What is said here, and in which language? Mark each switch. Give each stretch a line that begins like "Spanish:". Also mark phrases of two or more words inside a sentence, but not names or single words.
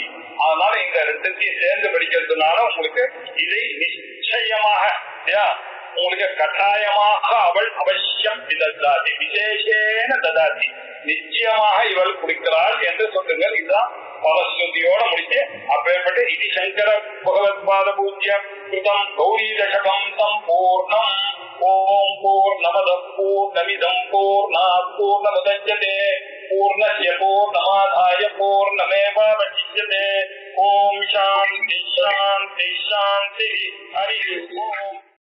Tamil: அதனால இந்த 2த்தையும் சேர்ந்து படிக்கிறதுனால உங்களுக்கு இதை நிச்சயமாக உங்களுக்கு கட்டாயமாக அவள் அவசியம் இததாதி விசேஷேன ததாதி நிச்சயமாக இவள் குடிக்கிறாள் என்று சொல்லுங்கள். இதுதான் பலஸ்ருதியோட முடிச்சு அப்பேற்பட்டு இது
Sanskrit: शङ्कर भगवत् पाद पूज्यं कृतं गौरी दशकं सम्पूर्णम्. ॐ पूर्णमदः पूर्णमिदं पूर्णात् पूर्णमुदच्यते पूर्णस्य पूर्णमादाय पूर्णमेवावशिष्यते. ॐ शान्तिः शान्तिः शान्तिः. हरि ॐ.